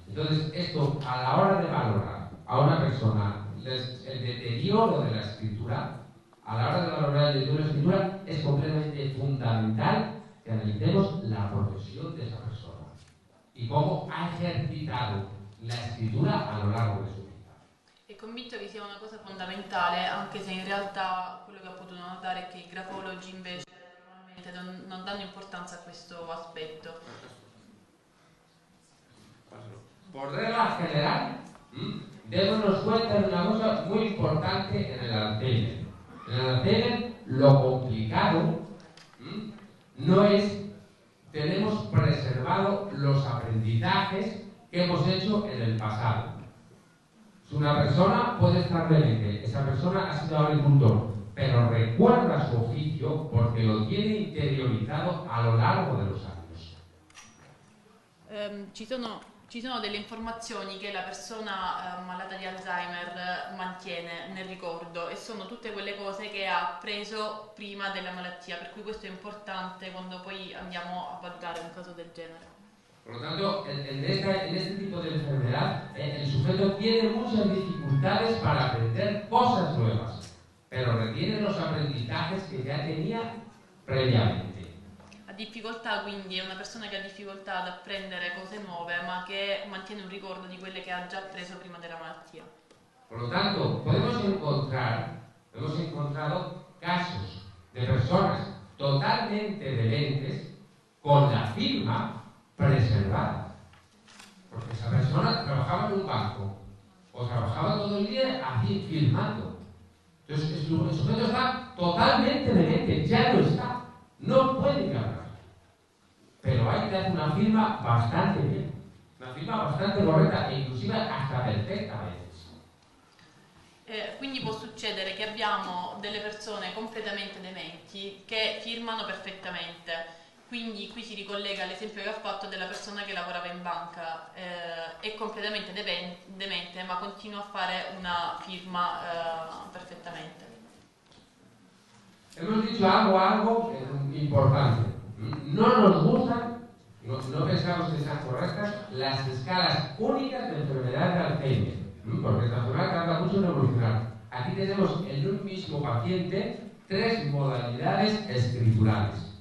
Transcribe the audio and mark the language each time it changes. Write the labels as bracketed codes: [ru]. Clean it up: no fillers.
[es] Entonces, esto a la hora de valorar a una persona el deterioro de la escritura, a la hora de valorar el deterioro de la escritura, es completamente fundamental que analicemos la profesión de esa persona y cómo ha ejercitado la escritura a lo largo de su vida. [it] È convinto che sia una cosa fondamentale, anche se in realtà quello che ha potuto notare è che i grafologi invece normalmente non danno importanza a questo aspetto. [es] Por regla general, démonos cuenta de una cosa muy importante en el Alzheimer. En el Alzheimer lo complicado no es, tenemos preservado los aprendizajes que hemos hecho en el pasado. Si una persona puede estar demente, esa persona ha sido agricultor, pero recuerda su oficio porque lo tiene interiorizado a lo largo de los años. [it] Ci sono delle informazioni che la persona malata di Alzheimer mantiene nel ricordo e sono tutte quelle cose che ha appreso prima della malattia, per cui questo è importante quando poi andiamo a valutare un caso del genere. [es] Por lo tanto, en este tipo de enfermedad, el sujeto tiene muchas dificultades para aprender cosas nuevas, pero retiene los aprendizajes que ya tenía previamente. [it] Ha difficoltà, quindi è una persona che ha difficoltà ad apprendere cose nuove, ma che mantiene un ricordo di quelle che ha già appreso prima della malattia. [es] Por lo tanto, hemos encontrado casos de personas totalmente dementes con la firma preservada. Porque esa persona trabajaba en un banco o trabajaba todo el día así firmando. Entonces el sujeto está totalmente demente, ya no está, no puede hablar. Pero hay que hacer una firma bastante bien, una firma bastante correcta e inclusive hasta perfecta a veces. [it] Quindi può succedere che abbiamo delle persone completamente dementi che firmano perfettamente. Quindi qui si ricollega all'esempio che ha fatto della persona che lavorava in banca, è completamente demente ma continua a fare una firma perfettamente. [es] Hemos dicho algo importante. No nos gustan, no pensamos que sean correctas, las escalas únicas de enfermedad de Alzheimer, porque esta enfermedad tarda mucho en evolucionar. tenemos en un mismo paciente 3 modalidades escriturales.